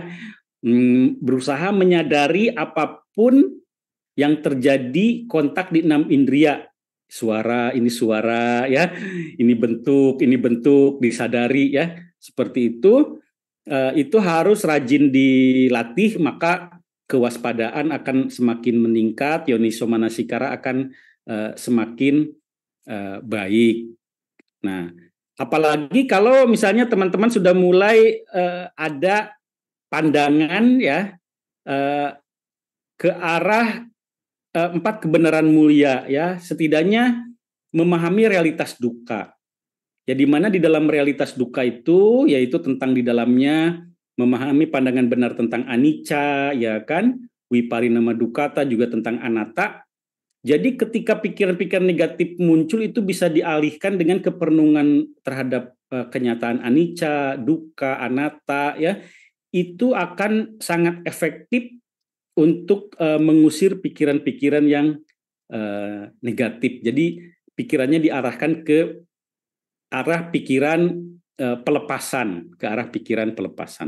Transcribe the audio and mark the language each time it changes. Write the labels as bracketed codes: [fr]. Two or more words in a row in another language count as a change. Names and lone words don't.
[id] Berusaha menyadari apapun yang terjadi kontak di 6 indria. Suara, ya. Ini bentuk, disadari, ya. Seperti itu. Itu harus rajin dilatih, maka kewaspadaan akan semakin meningkat, [pi] yoniso manasikara [id] akan semakin baik. Nah, apalagi kalau misalnya teman-teman sudah mulai ada pandangan, ya, ke arah 4 kebenaran mulia, ya, setidaknya memahami realitas dukkha. Ya, di mana di dalam realitas dukkha itu, yaitu tentang di dalamnya memahami pandangan benar tentang anicca, ya kan, [pi] viparinama dukkata, [id] juga tentang anatta. Jadi ketika pikiran-pikiran negatif muncul itu bisa dialihkan dengan keperenungan terhadap kenyataan [pi] anicca, dukkha, anatta, [id] ya. Itu akan sangat efektif untuk mengusir pikiran-pikiran yang negatif. Jadi pikirannya diarahkan ke arah pikiran pelepasan, ke arah pikiran pelepasan.